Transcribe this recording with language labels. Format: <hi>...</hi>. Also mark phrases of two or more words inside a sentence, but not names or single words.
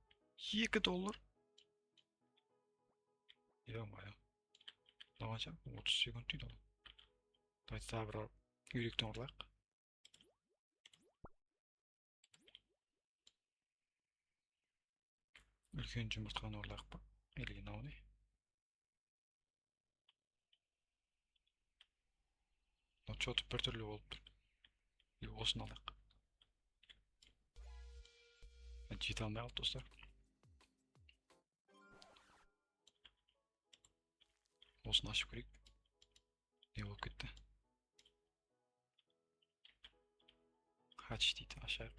<kk>$2.</kk> <ru>Ё-моё.</ru> <kk>Қанша? 30 секунд дейді ол. Давайте тағы бір үйректен ұрлайық. Үлкен жұмыртқаны ұрлайық па? Или мынау не? Что-то біртүрлі болып тұр. Осыны алайық. Жете алмай қалды достар. Осыны ашып көрейік. Не болып кетті? Хач дейді, ашайық.</kk>